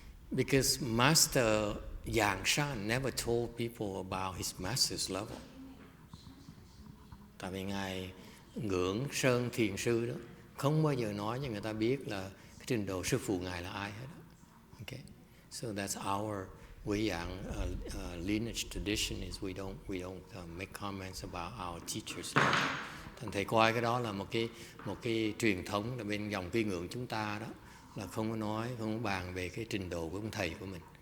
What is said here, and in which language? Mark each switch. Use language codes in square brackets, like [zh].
[en] Because Master Ajaan never told people about his master's level. [vi] Tại vì Ngài ngưỡng Sơn Thiền Sư đó, không bao giờ nói cho người ta biết là cái trình độ sư phụ Ngài là ai hết. [en] Okay. So that's our Wei Yang lineage tradition, is we don't make comments about our teachers. [vi] Thành thầy coi cái đó là một cái truyền thống là bên dòng quy ngưỡng chúng ta đó, là không có bàn về cái trình độ của ông thầy của mình.